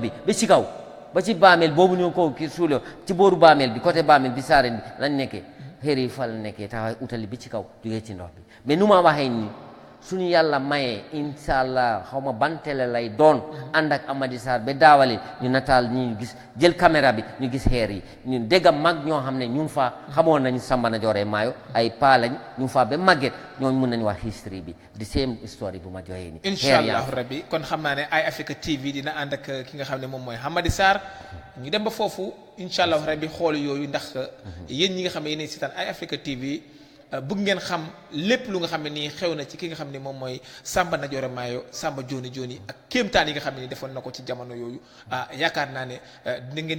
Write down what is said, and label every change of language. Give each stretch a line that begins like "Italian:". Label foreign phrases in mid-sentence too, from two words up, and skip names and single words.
Wolof: bi ba ci kaw ba ci baameel boobu ñoo ko kii suuloo ci booru baameel bi côté baameel bi saareen bi lañ nekkee xeer yi fa la nekkee taxaw utali bi ci kaw jógee ci ndox bi mais nu ma waxee nii suñu yàlla mayee
Arabic: إن شاء الله
Wolof: xaw ma ban télé lay doon ànd ak Amady Sarr ba daawale ñu nataal ñu gis jël caméra bi ñu gis xeer yi ñu dégg mag ñoo xam ne ñu ngi faa xamoon nañu Samba Najoore Maayo ay paa lañ ñu ngi faa ba màgget ñooñu mun nañu wax history bi di
English: same story
Wolof: bu ma joxee ni
Arabic: إن شاء الله ربي
Wolof: kon xam naa ne Eye Africa TV dina ànd ak ki nga xam ne moom mooy Amady Sarr ñu dem ba foofu
Arabic: إن شاء الله ربي
Wolof: xool yooyu ndax yéen ñi nga xam ne yéen a seetaan Eye Africa TV bëgg ngeen xam lépp lu nga xam ne nii xew na ci ki nga xam ne moom mooy Samba Najoore Maayo Samba Joni Joni ak kéemtaan yi nga xam ne ni defoon na ko ci jamono yooyu yaakaar naa ne dina ngeen